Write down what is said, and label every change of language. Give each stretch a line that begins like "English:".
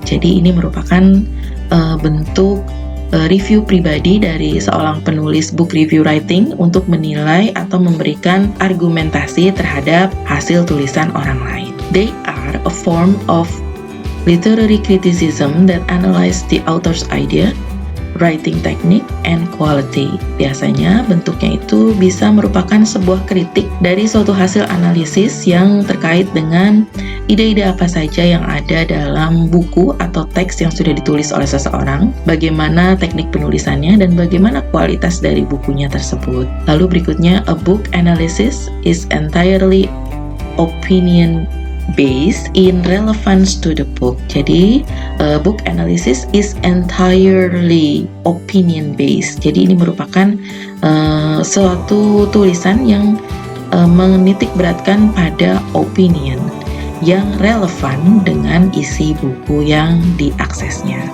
Indonesian: Jadi ini merupakan bentuk review pribadi dari seorang penulis book review writing untuk menilai atau memberikan argumentasi terhadap hasil tulisan orang lain.
English: They are a form of literary criticism that analyze the author's idea, writing technique, and quality.
Indonesian: Biasanya bentuknya itu bisa merupakan sebuah kritik dari suatu hasil analisis yang terkait dengan ide-ide apa saja yang ada dalam buku atau teks yang sudah ditulis oleh seseorang, bagaimana teknik penulisannya, dan bagaimana kualitas dari bukunya tersebut. Lalu berikutnya,
English: a book analysis is entirely opinion based in relevance to the book. Jadi, book analysis is entirely opinion based.
Indonesian: Jadi ini merupakan suatu tulisan yang menitik beratkan pada opinion yang relevan dengan isi buku yang diaksesnya.